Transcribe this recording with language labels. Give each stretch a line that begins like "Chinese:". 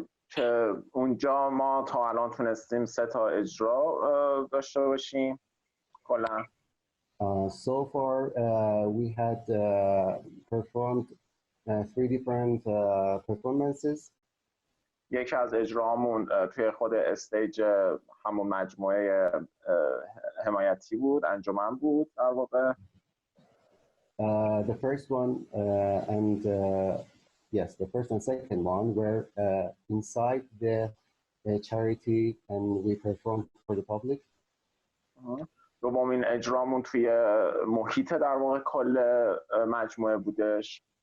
Persian: که اونجا ما تا الان تونستیم 3 تا اجرا داشته باشیم کلا.
English: So far we had performed 3 different performances.
Persian: یکی از اجراهامون توی خود استیج همون مجموعه حمایتی بود، انجمن بود در واقع.
English: The first one and the first and second one were inside the charity and we performed for the public.
Persian: دومین اجرامون توی محیط در واقع کل مجموعه بودش.